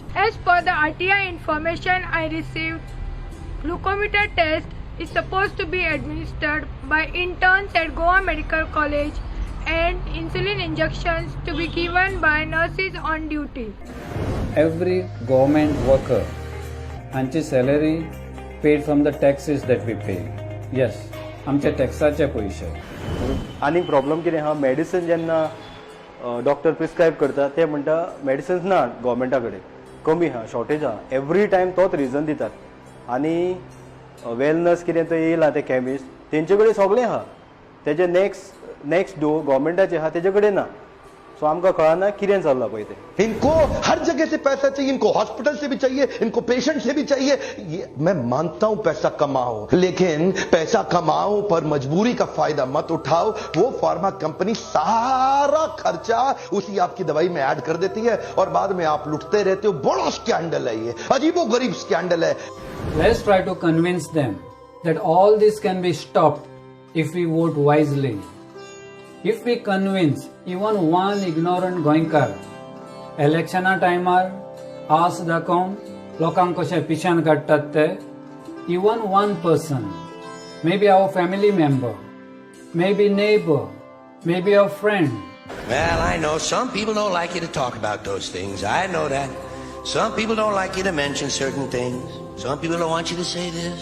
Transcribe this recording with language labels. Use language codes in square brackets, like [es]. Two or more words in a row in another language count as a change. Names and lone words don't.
[en] As per the RTI information I received, glucometer test is supposed to be administered by interns at Goa Medical College and insulin injections to be given by nurses on duty. Every government worker and salary paid from the taxes that we pay. Yes, [kok] आमच्या टॅक्साचे पयशे. आनी प्रॉब्लम कितें आहा मेडिसीन जेन्ना डॉक्टर प्रिस्क्रायब करता ते म्हणटा मेडिसिन्स ना गव्हर्मेंटा कडेन कमी आहा शॉर्टेज आहा [en] every time [kok] तोच रिजन दितात आनी वेलनस कितें थंय येयला ते कॅमिस्ट तेंचे कडेन सगळें आहा तेजे [en] next door [kok] गव्हर्मेंटाचे आहा तेजे कडेन ना सो आमकां कळना कितें चल्लां पळय तें. [hi] इनको हर जगह से पैसा चाहिए इनको हॉस्पिटल से भी चाहिए इनको पेशेंट से भी चाहिए ये मैं मानता हूं पैसा कमाओ लेकिन पैसा कमाओ पर मजबूरी का फायदा मत उठाओ. वो फार्मा कंपनी सारा खर्चा उसी आपकी दवाई में ऐड कर देती है और बाद में आप लुटते रहते हो. बड़ा स्कैंडल है ये अजीबोगरीब स्कैंडल है. [en] Let's try to convince them that all this can be stopped if we vote wisely. If we convince even one ignorant Goinkar, election timer, ask the account, [kok] लोकांक कशें पिशान काडटात ते. [en] Even one person, maybe our family member, maybe neighbor, maybe a friend. Well, I know some people don't like you to talk about those things. I know that. Some people don't like you to mention certain things. Some people don't want you to say this.